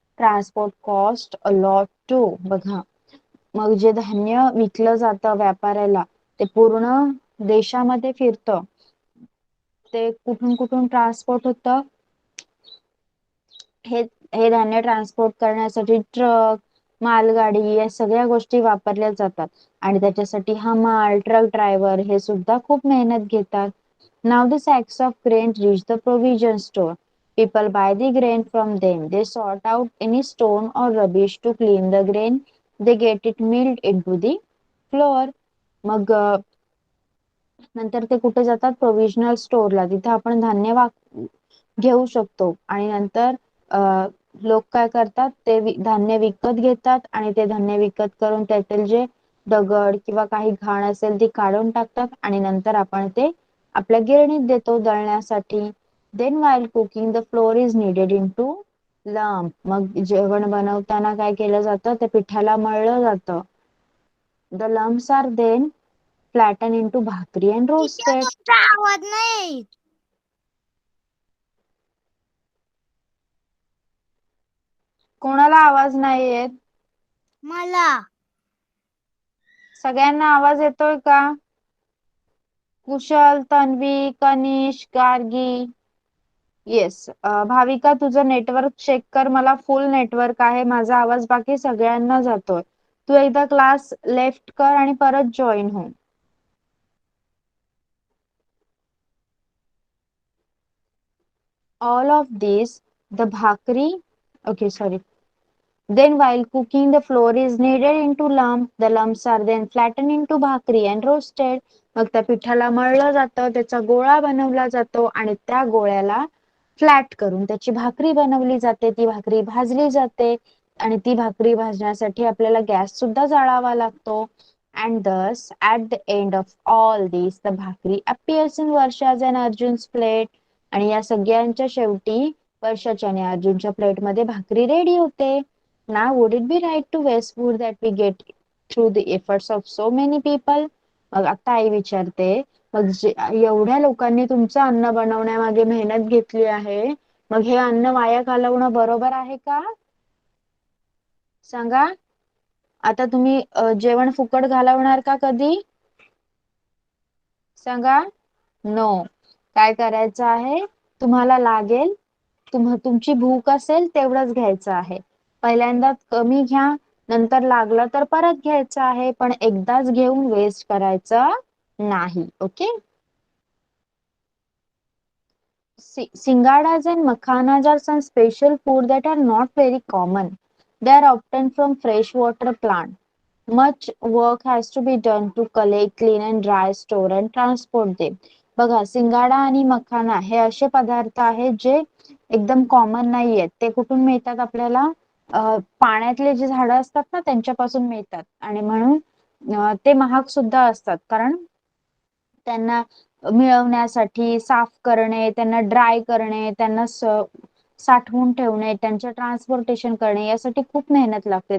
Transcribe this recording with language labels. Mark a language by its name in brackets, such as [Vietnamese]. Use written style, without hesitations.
[English] Transport cost a lot too. [Marathi] बघा, मग जे धान्य विकलं जातं व्यापाऱ्याला ते पूर्ण देशामध्ये फिरतं. ते कुठून कुठून ट्रान्सपोर्ट होतं, हे धान्य ट्रान्सपोर्ट करण्यासाठी ट्रक, मालगाडी या सगळ्या गोष्टी वापरल्या जातात आणि त्याच्यासाठी हमाल, ट्रक ड्रायव्हर हे सुद्धा खूप मेहनत घेतात. [English] Now the sacks of grain reach the provision store. People buy the grain from them. They sort out any stone or rubbish to clean the grain. They get it milled into the flour. [Marathi] मग नंतर ते कुठे जातात? Provisional स्टोअरला. तिथे आपण धान्य घेऊ शकतो आणि नंतर लोक काय करतात? ते धान्य विकत घेतात आणि ते धान्य विकत करून त्यातील जे दगड किंवा काही घाण असेल ती काढून टाकतात आणि नंतर आपण ते आपल्या गिरणीत देतो दळण्यासाठी. [English] Then while cooking the flour is kneaded into lump. [Marathi] मग जेवण बनवताना काय केलं जातं? ते पिठाला मळलं जातं. [English] The lumps are then flattened into bhakri and [Marathi] टीचर [English] roasted. [Marathi] तुमचा आवाज नाही. कोणाला आवाज नाही येत? मला. सगळ्यांना आवाज येतोय का? कुशल, तन्वी, कनिश, गार्गी. येस. भाविका तुझं नेटवर्क चेक कर. मला फुल नेटवर्क आहे. माझा आवाज बाकी सगळ्यांना जातोय. तू एकदा क्लास लेफ्ट कर आणि परत जॉईन हो. [English] All of these, the bhakri, okay, sorry. Then while cooking, the flour is kneaded into lump. The lumps are then flattened into bhakri and roasted. [Marathi] मग त्या पिठाला मळलं जातं, त्याचा गोळा बनवला जातो आणि त्या गोळ्याला फ्लॅट करून त्याची भाकरी बनवली जाते. ती भाकरी भाजली जाते आणि ती भाकरी भाजण्यासाठी आपल्याला गॅस सुद्धा जाळावा लागतो. [English] And thus, at the end of all these, the bhakri appears in Varsha's and Arjun's plate. [Marathi] आणि या सगळ्यांच्या शेवटी वर्षाच्या आणि अर्जुनच्या प्लेट मध्ये भाकरी रेडी होते. [English] Now, would it be right to waste food that we get through the efforts of so many people? [Marathi] मग आता आई विचारते, मग एवढ्या लोकांनी तुमचं अन्न बनवण्यामागे मेहनत घेतली आहे, मग हे अन्न वाया घालवणं बरोबर आहे का? सांगा. आता तुम्ही जेवण फुकट घालवणार का कधी? सांगा. नो. काय करायचं आहे? तुम्हाला लागेल, तुमची भूक असेल तेवढंच घ्यायचं आहे. पहिल्यांदा कमी घ्या, नंतर लागलं तर परत घ्यायचं आहे, पण एकदाच घेऊन वेस्ट करायचं नाही. Okay. [English] Singadas and makhanas are some special food that are not very common. They are often from freshwater plant. Much work has to be done to collect, clean and dry, store and transport them. [Marathi] बघा, सिंगाडा आणि मखाना हे असे पदार्थ आहेत जे एकदम common नाही आहेत. ते कुठून मिळतात आपल्याला? पाण्यातले जे झाडं असतात ना त्यांच्यापासून मिळतात आणि म्हणून ते महाग सुद्धा असतात. कारण त्यांना मिळवण्यासाठी साफ करणे, त्यांना ड्राय करणे, त्यांना साठवून ठेवणे, त्यांचे ट्रान्सपोर्टेशन करणे यासाठी खूप मेहनत लागते.